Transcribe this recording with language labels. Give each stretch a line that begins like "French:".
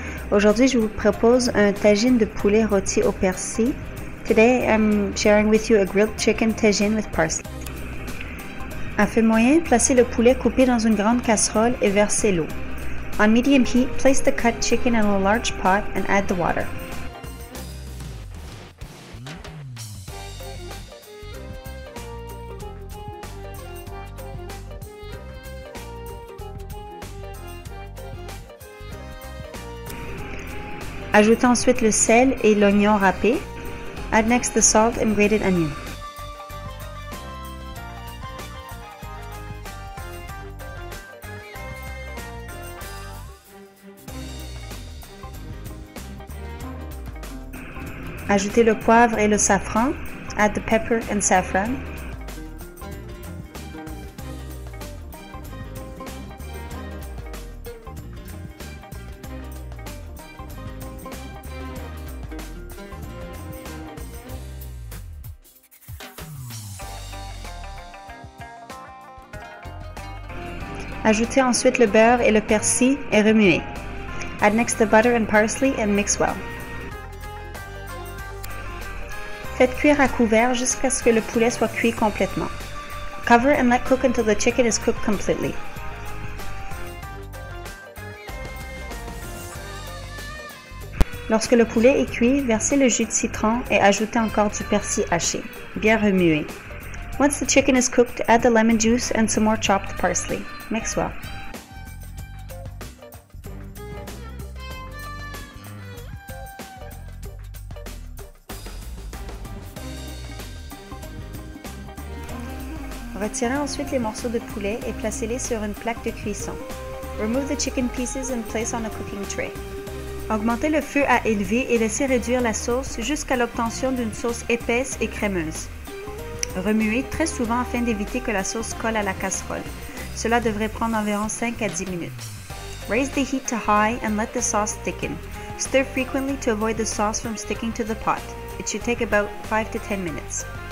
French: Aujourd'hui, je vous propose un tagine de poulet rôti au persil.
English: Today, I'm sharing with you a grilled chicken tagine with parsley.
French: À feu moyen, placez le poulet coupé dans une grande casserole et versez l'eau.
English: On medium heat, place the cut chicken in a large pot and add the water.
French: Ajoutez ensuite le sel et l'oignon râpé.
English: Add next the salt and grated onion.
French: Ajoutez le poivre et le safran.
English: Add the pepper and saffron.
French: Ajoutez ensuite le beurre et le persil et remuez.
English: Add next the butter and parsley and mix well.
French: Faites cuire à couvert jusqu'à ce que le poulet soit cuit complètement.
English: Cover and let cook until the chicken is cooked completely.
French: Lorsque le poulet est cuit, versez le jus de citron et ajoutez encore du persil haché. Bien remuer.
English: Once the chicken is cooked, add the lemon juice and some more chopped parsley. Mix well.
French: Retirez ensuite les morceaux de poulet et placez-les sur une plaque de cuisson.
English: Remove the chicken pieces and place on a cooking tray.
French: Augmentez le feu à élever et laissez réduire la sauce jusqu'à l'obtention d'une sauce épaisse et crémeuse. Remuez très souvent afin d'éviter que la sauce colle à la casserole. Cela devrait prendre environ 5 à 10 minutes.
English: Raise the heat to high and let the sauce thicken. Stir frequently to avoid the sauce from sticking to the pot. It should take about 5 to 10 minutes.